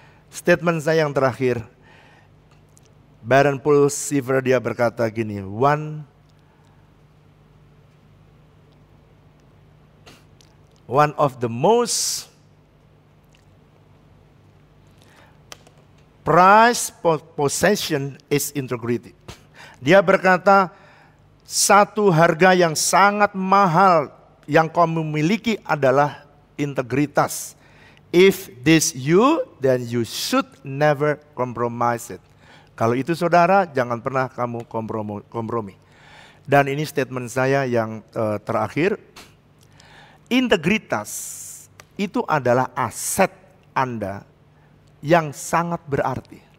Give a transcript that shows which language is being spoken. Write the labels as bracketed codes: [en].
[id] Statement saya yang terakhir, Baron Paul Seaver dia berkata gini, [en] one of the most prized possession is integrity. [id] Dia berkata, satu harga yang sangat mahal yang kau memiliki adalah integritas. [en] If this you, then you should never compromise it. [id] Kalau itu saudara, jangan pernah kamu kompromi. Dan ini statement saya yang terakhir. Integritas itu adalah aset Anda yang sangat berarti.